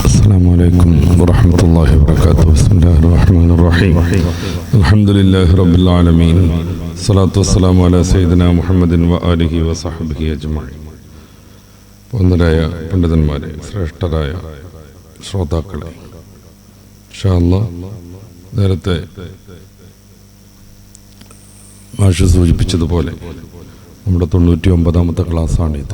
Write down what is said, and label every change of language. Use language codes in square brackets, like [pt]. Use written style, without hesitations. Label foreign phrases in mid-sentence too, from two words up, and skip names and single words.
[ar] السلام عليكم ورحمة الله وبركاته. بسم الله الرحمن الرحيم. الحمد لله رب العالمين. الصلاة والسلام على سيدنا محمد وآله وصحبه أجمعين. [ml] വന്ദരായ പണ്ഡിതന്മാരെ, ശ്രേഷ്ഠരായ ശ്രോതാക്കളെ, [ar] إن شاء الله [ml] നേരത്തെ മാഷ് സൂചിപ്പിച്ചതുപോലെ നമ്മുടെ 99ാമത്തെ ക്ലാസ്സാണിത്.